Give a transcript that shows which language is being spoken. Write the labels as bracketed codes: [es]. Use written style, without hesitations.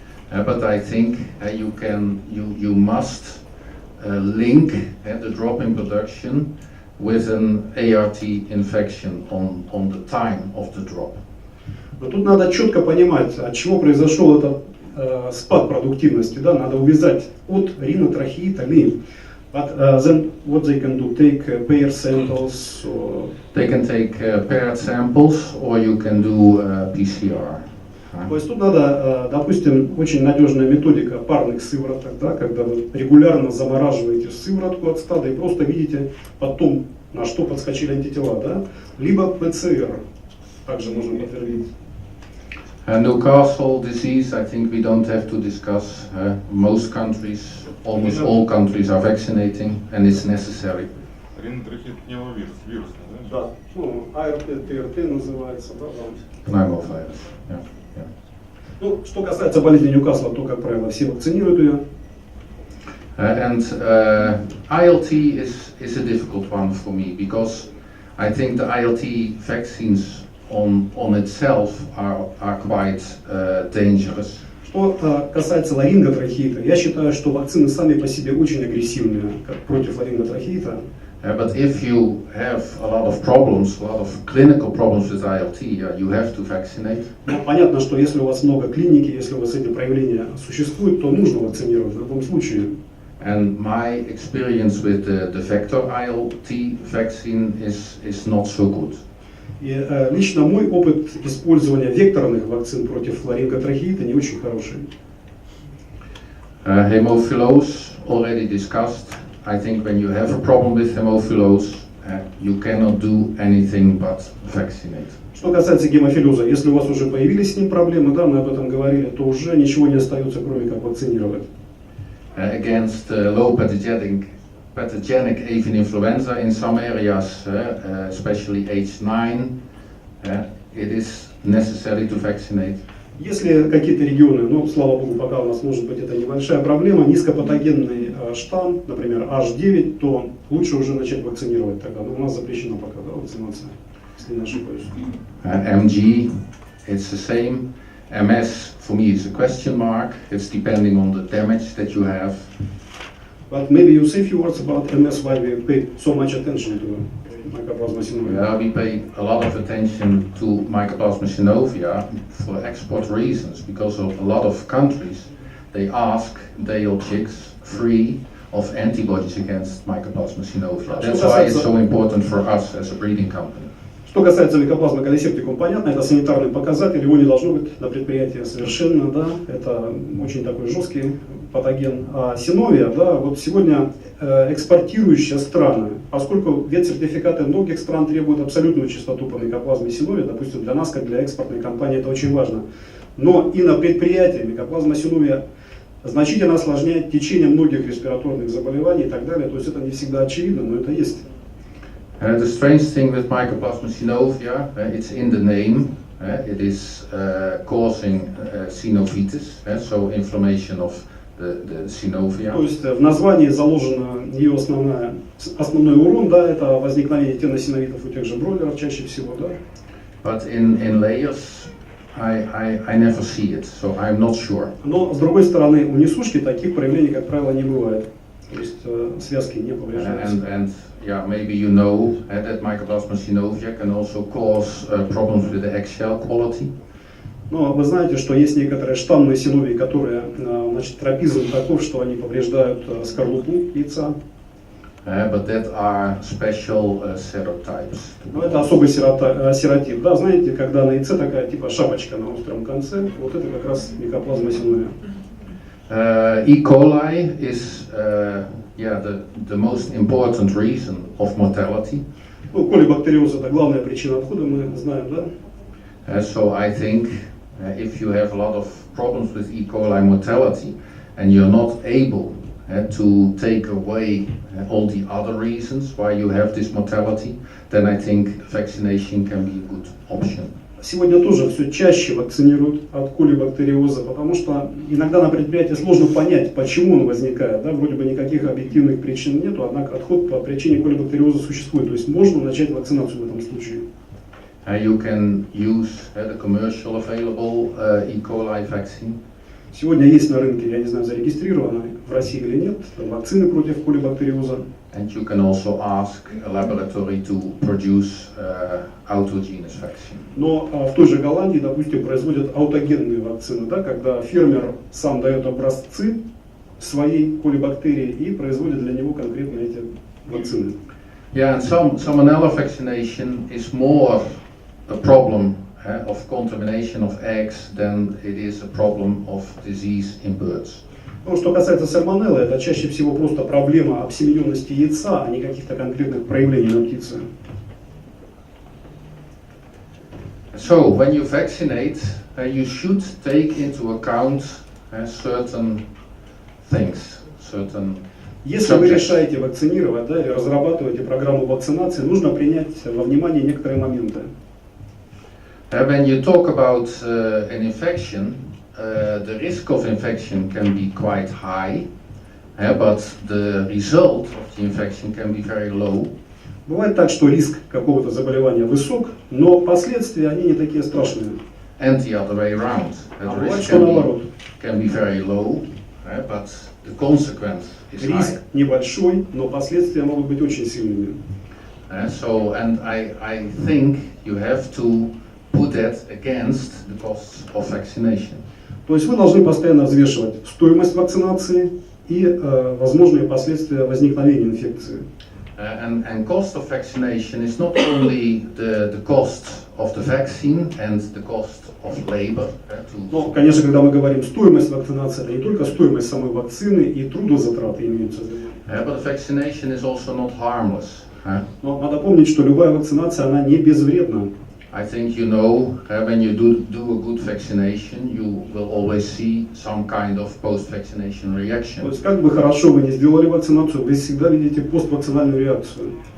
[en] But I think you must link the drop in production with an ART infection on the time of the drop. [ru] Но тут надо четко понимать, от чего произошел этот спад продуктивности. Да? Надо увязать от ринотрахеита линь. [en] But then what they can do? Take paired samples? Or... They can take paired samples or you can do PCR. [ru] То есть тут надо, допустим, очень надежная методика парных сывороток, да, когда вы регулярно замораживаете сыворотку от стада и просто видите потом, на что подскочили антитела, да, либо ПЦР, также можно подтвердить. [en] Newcastle disease, I think we don't have to discuss. Most countries, almost all countries are vaccinating, and it's necessary. [ru] Ринотрахеид пневмовирус, вирусный, да? Да, ну, АРТ, ТРТ называется, да, да. [en] Pneumovirus, yeah. [ru] Ну, что касается болезни Ньюкасла, то, как правило, все вакцинируют ее. [en] ILT is a difficult one for me because I think the ILT vaccines on itself are quite dangerous. [ru] Что касается ларинготрахеита, я считаю, что вакцины сами по себе очень агрессивные против ларинготрахеита. [en] But if you have a lot of problems, a lot of clinical problems with ILT, you have to vaccinate. [ru] Но понятно, что если у вас много клиники, если у вас эти проявления существуют, то нужно вакцинировать в любом случае. [en] And my experience with the vector ILT vaccine is not so good. [ru] И лично мой опыт использования векторных вакцин против ларинготрахеита не очень хороший. [en] Hemophilus already discussed. I think when you have a problem with hemophilus, you cannot do anything but vaccinate. [ru] Что касается гемофилеза, если у вас уже появились с ним проблемы, да, мы об этом говорили, то уже ничего не остается, кроме как вакцинировать. [en] Against low pathogenic avian influenza in some areas, especially H9, it is necessary to vaccinate. [ru] Если какие-то регионы, ну, слава богу, пока у нас может быть это небольшая проблема, низкопатогенный штамм, например, H9, то лучше уже начать вакцинировать тогда. Но у нас запрещена пока, да, вакцинация, если не ошибаюсь. [en] MG, it's the same. MS, for me, is a question mark. It's depending on the damage that you have. But maybe you say a few words about MS, why we pay so much attention to Mycoplasma synovia. We pay a lot of attention to Mycoplasma synovia for export reasons, because of a lot of countries, they ask their chicks free of antibodies against Mycoplasma synovia. That's why it's so important for us as a breeding company. [ru] Что касается микоплазмы галлисептикум, понятно, это санитарный показатель, его не должно быть на предприятии совершенно, да, это очень такой жесткий патоген. А синовия, да, вот сегодня экспортирующие страны, поскольку ветсертификаты многих стран требуют абсолютную чистоту по микоплазме синовия, допустим, для нас, как для экспортной компании, это очень важно. Но и на предприятии микоплазма синовия значительно осложняет течение многих респираторных заболеваний и так далее, то есть это не всегда очевидно, но это есть. [en] The strange thing with Mycoplasma synovia, it's in the name. It is causing synovitis, so inflammation of the synovia. [ru] То есть в названии заложено ее основной урон, да, это возникновение теносиновитов у тех же бройлеров чаще всего, да. [en] But in layers, I never see it, so I'm not sure. [ru] Но с другой стороны, у несушки таких проявлений, как правило, не бывает. То есть связки не повреждаются. [en] And yeah, maybe you know that Mycoplasma synovia can also cause problems with the eggshell quality. [ru] Но вы знаете, что есть некоторые штаммные синовии, которые, значит, тропизм таков, что они повреждают скорлупу яйца. [en] But that are special serotypes. [ru] Но это особый серотип. Да, знаете, когда на яйце такая типа шапочка на остром конце, вот это как раз микоплазма синовия. [en] E. coli is the most important reason of mortality. [ru] Ну, колибактериоз это главная причина отхода, мы знаем, да? [en] So I think if you have a lot of problems with E. coli mortality and you're not able to take away all the other reasons why you have this mortality, then I think vaccination can be a good option. [ru] Сегодня тоже все чаще вакцинируют от колибактериоза, потому что иногда на предприятии сложно понять, почему он возникает. Да? Вроде бы никаких объективных причин нету, однако отход по причине колибактериоза существует. То есть можно начать вакцинацию в этом случае. [en] You can use the commercial available E. coli vaccine. [ru] Сегодня есть на рынке, я не знаю, зарегистрировано в России или нет, вакцины против колибактериоза. [en] And you can also ask a laboratory to produce autogenous vaccine. [ru] Но в той же Голландии, допустим, производят аутогенные вакцины, да, когда фермер сам дает образцы своей колибактерии и производит для него конкретно эти вакцины. [en] Yeah, and salmonella vaccination is more a problem of contamination of eggs than it is a problem of disease in birds. [ru] Ну, что касается сальмонеллы, это чаще всего просто проблема обсемененности яйца, а не каких-то конкретных проявлений на птице. [en] So, when you vaccinate, you should take into account certain things, certain [ru] Если вы [en] subjects. [ru] решаете вакцинировать, да, или разрабатываете программу вакцинации, нужно принять во внимание некоторые моменты. [en] When you talk about an infection, the risk of infection can be quite high, but the result of the infection can be very low. [ru] Бывает так, что риск какого-то заболевания высок, но последствия они не такие страшные. [en] And the other way around. [ru] А [en] The [ru] бывает, [en] risk [ru] что наоборот. [en] can be very low, but the consequence is [ru] Риск [en] high. [ru] небольшой, но последствия могут быть очень сильными. [en] So, and I think you have to put that against the costs of vaccination. [ru] То есть вы должны постоянно взвешивать стоимость вакцинации и возможные последствия возникновения инфекции. [en] And cost of vaccination is not only the cost of the vaccine and the cost of labor. [ru] Но, конечно, когда мы говорим стоимость вакцинации, это не только стоимость самой вакцины и трудозатраты имеются в виду. [en] But vaccination is also not harmless. [ru] Но надо помнить, что любая вакцинация, она не безвредна. [en] I think you know when you do a good vaccination, you will always see some kind of post-vaccination [ru] То [en] reaction. [ru] есть, как бы хорошо вы не сделали вакцинацию, вы всегда видите поствакцинальную реакцию.